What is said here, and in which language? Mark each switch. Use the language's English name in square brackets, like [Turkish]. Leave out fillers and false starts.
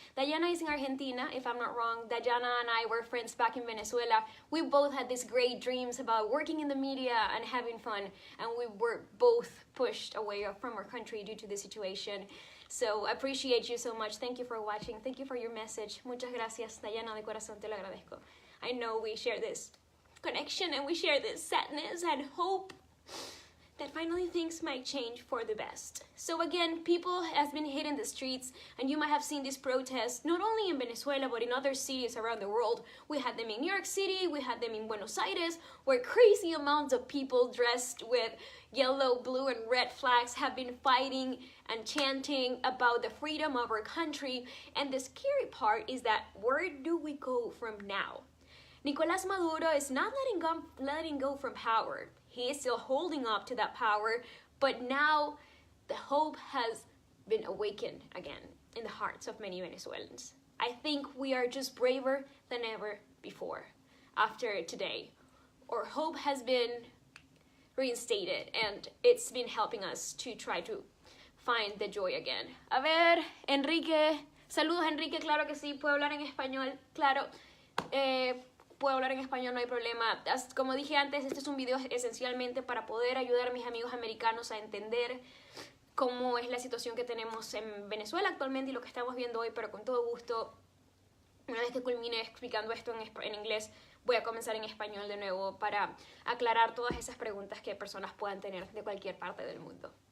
[English] Dayana is in Argentina, if I'm not wrong. Dayana and I were friends back in Venezuela. We both had these great dreams about working in the media and having fun, and we were both pushed away from our country due to the situation. So I appreciate you so much. Thank you for watching. Thank you for your message. [Spanish] Muchas gracias, Dayana, de corazón, te lo agradezco. [English] I know we share this connection and we share this sadness and hope that finally things might change for the best. So again, people has been hitting the streets, and you might have seen these protests not only in Venezuela but in other cities around the world. We had them in New York City, we had them in Buenos Aires, where crazy amounts of people dressed with yellow, blue, and red flags have been fighting and chanting about the freedom of our country. And the scary part is that where do we go from now? Nicolás Maduro is not letting go from power. He is still holding up to that power, but now the hope has been awakened again in the hearts of many Venezuelans. I think we are just braver than ever before. After today, our hope has been reinstated, and it's been helping us to try to find the joy again. [Spanish] A ver, Enrique. Saludos, Enrique. Claro que sí. ¿Puedo hablar en español? Claro. Puedo hablar en español, no hay problema. Como dije antes, este es un video esencialmente para poder ayudar a mis amigos americanos a entender cómo es la situación que tenemos en Venezuela actualmente y lo que estamos viendo hoy, pero con todo gusto, una vez que culmine explicando esto en inglés, voy a comenzar en español de nuevo para aclarar todas esas preguntas que personas puedan tener de cualquier parte del mundo.